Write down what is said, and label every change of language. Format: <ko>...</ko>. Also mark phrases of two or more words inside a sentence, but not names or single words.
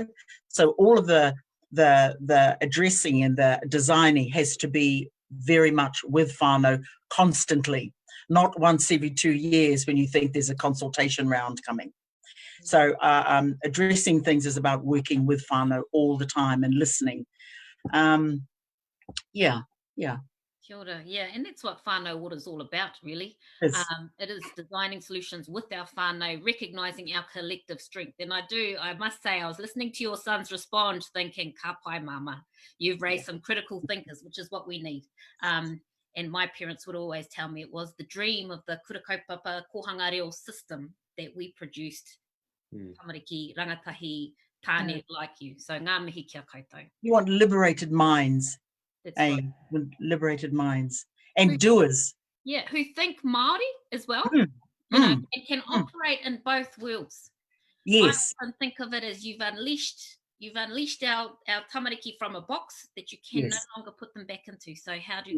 <en>So all of the addressing and the designing has to be very much with whānau constantly, not once every 2 years when you think there's a consultation round coming. So addressing things is about working with whānau all the time and listening. Yeah.</en> <mi>Kia ora.</mi> <en>Yeah, and that's what whānau water is all about, really. Yes. It is designing solutions with our whānau, recognising our collective strength. And I must say, I was listening to your sons respond, thinking,</en> <mi>ka pai mama,</mi> <en>you've raised some critical thinkers, which is what we need. And my parents would always tell me it was the dream of the</en> <mi>kura kaupapa kohanga reo</mi> <en>system that we produced.</en> <mi>Tamariki, rangatahi, tāne</mi> <en>like you.</en> <mi>So ngā mihi kia koutou.</mi> <en>You want liberated minds. That's right. Liberated minds. And doers. Yeah, who think Māori as well, you know, and can operate in both worlds. Yes. I often think of it as you've unleashed our tamariki from a box that you can no longer put them back into.</en>